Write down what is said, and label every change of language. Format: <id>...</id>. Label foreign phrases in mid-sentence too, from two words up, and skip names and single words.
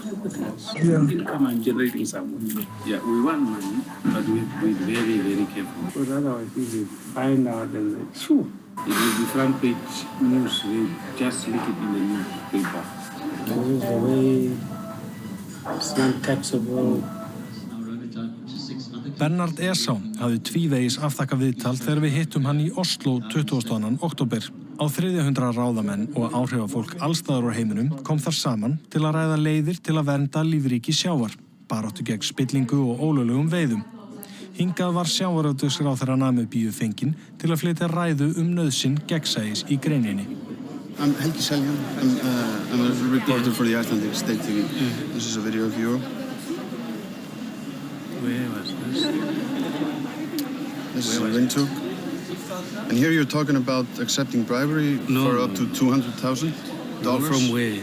<en>Income I'm generating some. Yeah, we want money, but we're very, very careful. Because otherwise, if we find out and like, phew, it will be front page news. We just leak it in the newspaper. This is the way it's not taxable.</en> <is>Bernard Esau hafði tvívegis afþakkað viðtal þegar við hittum hann í Oslo 22. október. Á 300 ráðamenn og áhrifafólk allstaðar á heiminum kom þar saman til að ræða leiðir til að vernda lífríki sjávar, baráttu gegn spillingu og ólöglegum veiðum. Hingað var sjávarútvegsráðherra Namibíu fenginn til að flytja ræðu nauðsyn gegnsæis í greininni.</is> <en>I'm Helgi Seljan. I'm a reporter for the Icelandic State TV. This is a video of you. Where was this? This is Windhoek. And here you're talking about accepting bribery for up to $200,000? From where?</en>